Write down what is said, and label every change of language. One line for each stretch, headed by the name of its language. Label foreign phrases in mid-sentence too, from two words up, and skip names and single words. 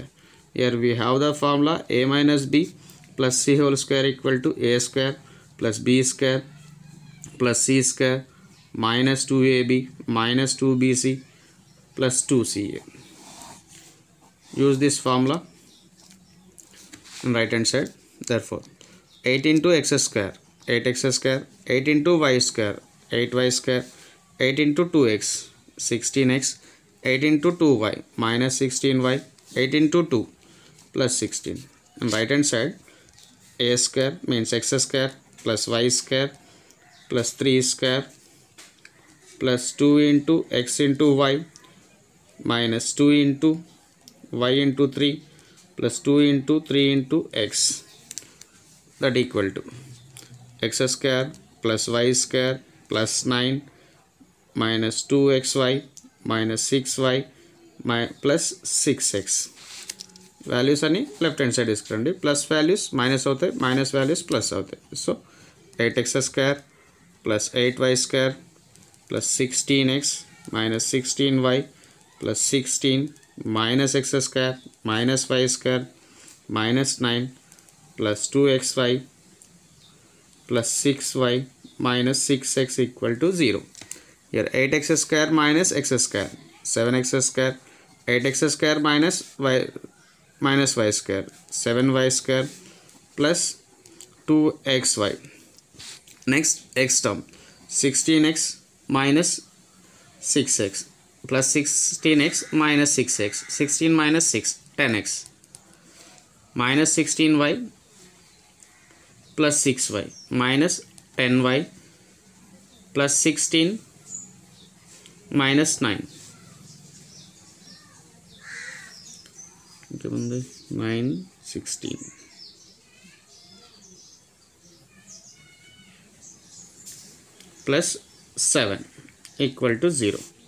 English: Here we have the formula a minus b plus c whole square equal to a square plus b square plus c square minus 2ab minus 2bc plus 2ca. Use this formula on right hand side. Therefore 8 into x square 8x square, 8 into y square 8y square, 8 into 2x 16x, 8 into 2y minus 16y, 8 into 2 plus 16. And right hand side a square means x square plus y square plus 3 square plus 2 into x into y minus 2 into y into 3 plus 2 into 3 into x, that equal to x square plus y square plus 9 minus 2xy minus 6y plus 6x.
Telugu: Values అని
English: left hand side
Telugu: ఇసుకోండి.
English: plus values
Telugu: మైనస్ అవుతాయి,
English: minus values
Telugu: ప్లస్ అవుతాయి.
English: So 8x square plus 8y square plus 16x minus 16y plus 16 minus x square minus y square minus 9 plus 2xy plus 6y minus 6x equal to 0. Here 8x square minus x square, 7x square, 8x square minus y square, 7y square plus 2xy. Next x term 16x minus 6x plus 16x minus 6x, 16 minus 6 10x minus 16y plus 6y minus 10y plus 16 minus 9. 9 16 plus 7 equal to 0.